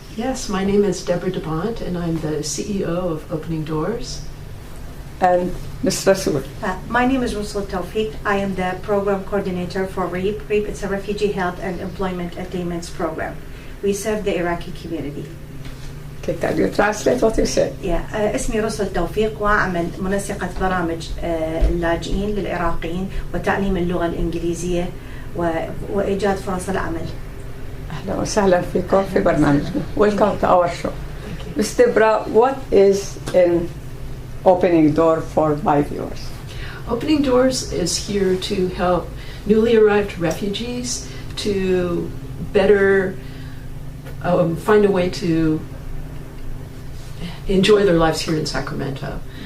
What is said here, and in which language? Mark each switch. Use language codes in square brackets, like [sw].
[en] Yes, my name is Deborah DeBont, and I'm the CEO of Opening Doors. And Ms. Rasul. My name is Rusul Tawfiq. I am the program coordinator for REAP. REAP is a Refugee Health and Employment Attainments program. We serve the Iraqi community. Okay, can you translate what you said? [ar] اسمي رسل توفيق وأعمل منسقة برامج اللاجئين للعراقيين وتعليم اللغة الإنجليزية وإيجاد فرص العمل. أهلا وسهلا فيكم في برنامجنا. [en] Welcome to our show. Ms. Debra, what is in Opening Door for my viewers? Opening Doors is here to help newly arrived refugees to better find a way to enjoy their lives here in Sacramento.